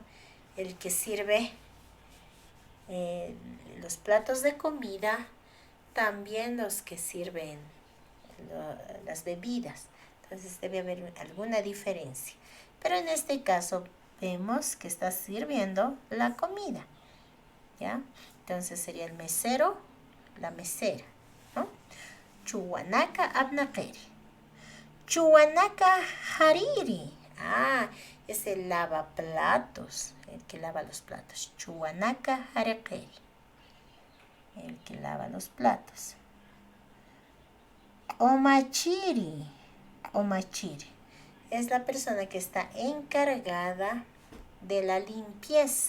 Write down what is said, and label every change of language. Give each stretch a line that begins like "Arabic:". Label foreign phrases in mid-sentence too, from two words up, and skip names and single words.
Spanish: El que sirve eh, los platos de comida, también los que sirven las bebidas. Entonces debe haber alguna diferencia. Pero en este caso vemos que está sirviendo la comida, ¿ya? Entonces sería el mesero, la mesera, ¿no?
Aymara: Chuwanaka abnaqeri. Chuwanaka hariri.
Spanish: Ah, es el lavaplatos, el que lava los platos.
Aymara: Chuwanaka harekeri,
Spanish: el que lava los platos. Omachiri. Omachiri es la persona que está encargada de la limpieza.